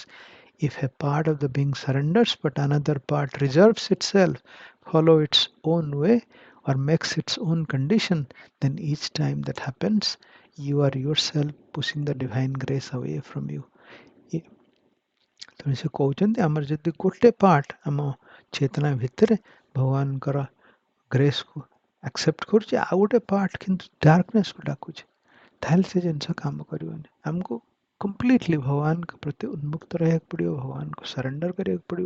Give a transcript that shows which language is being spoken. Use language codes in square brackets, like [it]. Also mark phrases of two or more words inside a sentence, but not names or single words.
[en] If a part of the being surrenders but another part reserves itself, follow its own way, or makes its own condition, then each time that happens, you are yourself pushing the divine grace away from you. [or] ତେଣୁ ସେ କହୁଛନ୍ତି ଆମର ଯଦି ଗୋଟେ ପାର୍ଟ ଆମ ଚେତନା ଭିତରେ ଭଗବାନଙ୍କର ଗ୍ରେସ୍କୁ ଆକ୍ସେପ୍ଟ କରୁଛି, ଆଉ ଗୋଟେ ପାର୍ଟ କିନ୍ତୁ ଡାର୍କନେସ୍କୁ ଡାକୁଛି, ତାହେଲେ ସେ ଜିନିଷ କାମ କରିବନି। ଆମକୁ କମ୍ପ୍ଲିଟଲି ଭଗବାନଙ୍କ ପ୍ରତି ଉନ୍ମୁକ୍ତ ରହିବାକୁ ପଡ଼ିବ, ଭଗବାନଙ୍କୁ ସରେଣ୍ଡର କରିବାକୁ ପଡ଼ିବ।